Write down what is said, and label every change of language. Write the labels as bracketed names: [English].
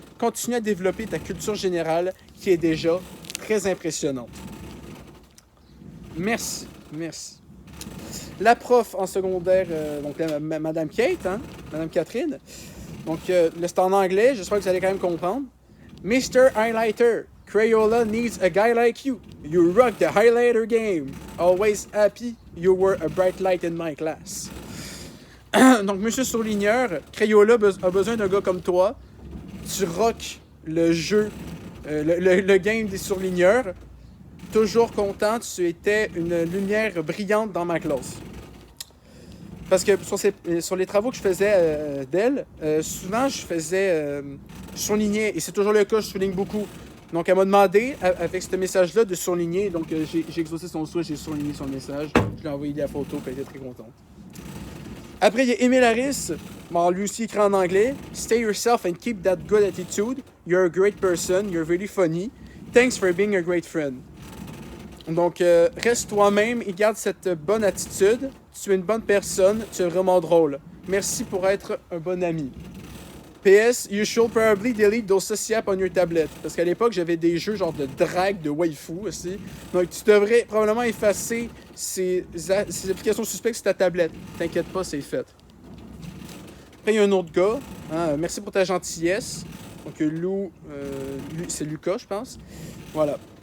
[French] Continue à développer ta culture générale qui est déjà très impressionnante. Merci. La prof en secondaire, donc Madame Kate, hein, Madame Catherine. Donc, c'est en anglais, j'espère que vous allez quand même comprendre. [English] Mr. Highlighter, Crayola needs a guy like you. You rock the highlighter game. Always happy, you were a bright light in my class. [French] Donc, Monsieur Surligneur, Crayola a besoin d'un gars comme toi. Tu rock le jeu, le game des surligneurs. Toujours content, tu étais une lumière brillante dans ma classe. Parce que sur les travaux que je faisais d'elle, souvent je surlignais, et c'est toujours le cas, je souligne beaucoup. Donc elle m'a demandé, avec ce message-là, de surligner. Donc j'ai exaucé son souhait, j'ai surligné son message. Je lui ai envoyé la photo, puis elle était très contente. Après, il y a Émile Harris. Bon, lui aussi écrit en anglais. [English] Stay yourself and keep that good attitude. You're a great person. You're really funny. Thanks for being a great friend. [French] Donc, reste toi-même et garde cette bonne attitude. Tu es une bonne personne. Tu es vraiment drôle. Merci pour être un bon ami. [English] PS, you should probably delete those saucy apps on your tablet. [French] Parce qu'à l'époque, j'avais des jeux genre de drague, de waifu aussi. Donc, tu devrais probablement effacer ces applications suspectes sur ta tablette. T'inquiète pas, c'est fait. Après, il y a un autre gars. Hein, merci pour ta gentillesse. Donc, Lou, c'est Lucas, je pense. Voilà.